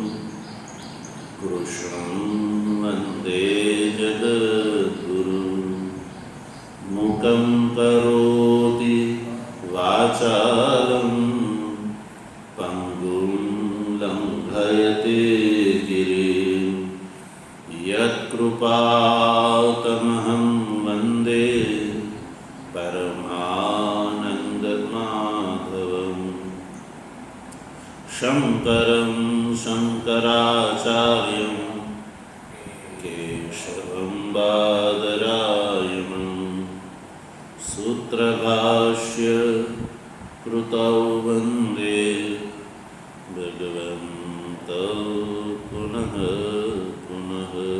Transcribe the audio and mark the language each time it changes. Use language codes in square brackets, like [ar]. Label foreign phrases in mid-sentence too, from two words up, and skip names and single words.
[sa] कृष्णं वंदे जगद्गुरुं मुखं करोति वाचालं पंगुं लंघयते गिरिं यत्कृपातमहं वंदे परमानंदं शङ्करं शङ्कराचार्यं केशवं बादरायणं सूत्रभाष्य कृतौ वन्दे भगवन्तौ पुनः पुनः।